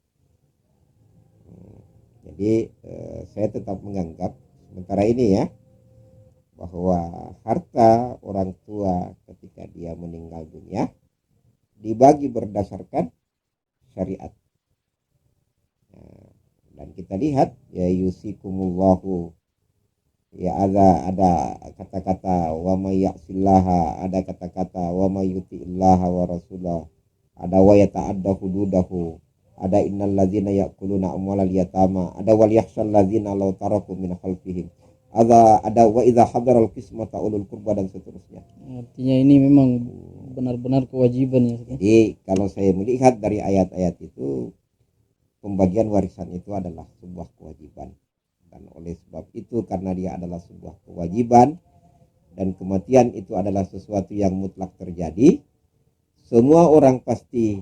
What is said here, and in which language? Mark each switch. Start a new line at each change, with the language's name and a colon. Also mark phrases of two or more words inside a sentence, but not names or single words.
Indonesian: Jadi saya tetap menganggap sementara ini ya, bahwa harta orang tua ketika dia meninggal dunia dibagi berdasarkan syariat. Dan kita lihat ya yusikumullahu, ya ada kata-kata
Arabic: ومن يعص الله,
Indonesian: ada kata-kata
Arabic: ومن يطع الله ورسوله,
Indonesian: ada
Arabic: ويتعد حدوده, ada إن الذين يأكلون أموال اليتامى, ada وليخش الذين لو تركوا من خلفهم, ada وإذا حضر القسمة أولو القربى,
Indonesian: dan seterusnya. Artinya ini memang benar-benar kewajiban ya. Jadi kalau saya melihat dari ayat-ayat itu, pembagian warisan itu adalah sebuah kewajiban Dan oleh sebab itu, karena dia adalah sebuah kewajiban dan kematian itu adalah sesuatu yang mutlak terjadi, semua orang pasti